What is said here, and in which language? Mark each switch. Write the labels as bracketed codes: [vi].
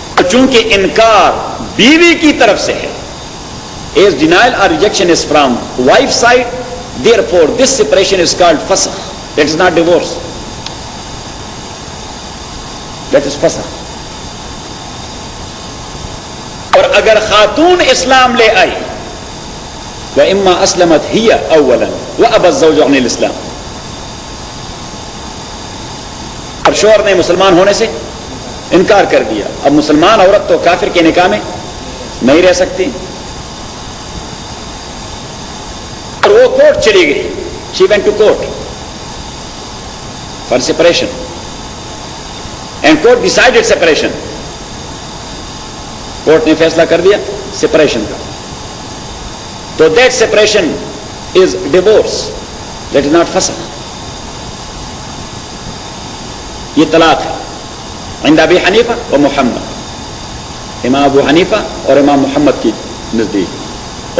[ur] چونکہ انکار بیوی کی طرف سے ہے, [en] as denial or rejection is from wife's side, therefore this separation is called fasakh. That is not divorce, that is fasakh. [ur] اور اگر خاتون اسلام لے آئی [ar] وَإِمَّا أَسْلَمَتْ هِيَ أَوَّلًا وَأَبَى الزَّوْجُ عَنِ الْإِسْلَامِ, [ur] اور شوہر نے مسلمان ہونے سے انکار کر دیا. اب مسلمان عورت تو کافر کے نکاح میں نہیں رہ سکتی, اور وہ کورٹ چلی گئی. [en] She went to court for separation and court decided separation. [ur] Court نے فیصلہ کر دیا سپریشن کا. [en] تو that separation is divorce, that is not فسخ. [ur] یہ طلاق ہے [ar] عند ابی حنیفہ و محمد, [ur] امام ابو حنیفہ اور امام محمد کی نزدیک.